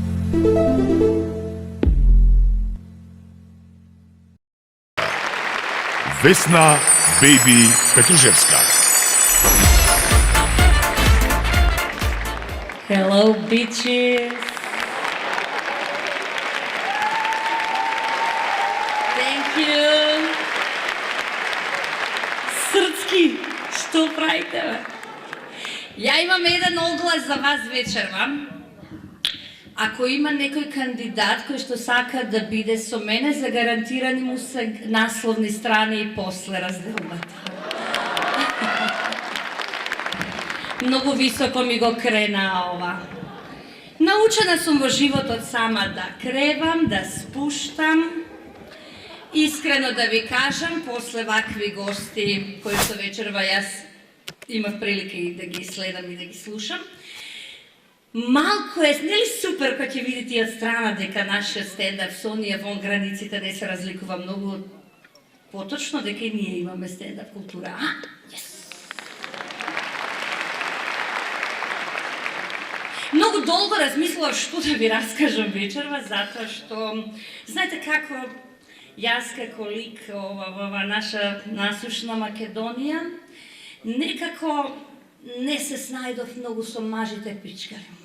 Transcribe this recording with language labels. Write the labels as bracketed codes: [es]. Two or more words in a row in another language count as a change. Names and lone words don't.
[en] Vesna Baby Petrusevska. Hello, bitches. Thank you. [mk] Српски, што правите? Ја имам еден оглас за вас вечерва. Ако има некој кандидат кој што сака да биде со мене, загарантирани му се насловни страни и после разделбати. Многу високо ми го крена ова. Научена сам во живот од сама да кревам, да спуштам. Искрено да ви кажам, после овакви гости кои су вечерва, ја имам прилике и да ги следам и да ги слушам. Малко е, нели супер кога ќе видите од страна дека нашиот стендап со оние вон границите не се разликува многу поточно, дека и ние имаме стендап култура. [en] Yes. [mk] Многу долго размислував што да ви раскажам вечерва, затоа што знаете како јас како лик ова наша насушна Македонија некако не се снајдов многу со мажите пичкари.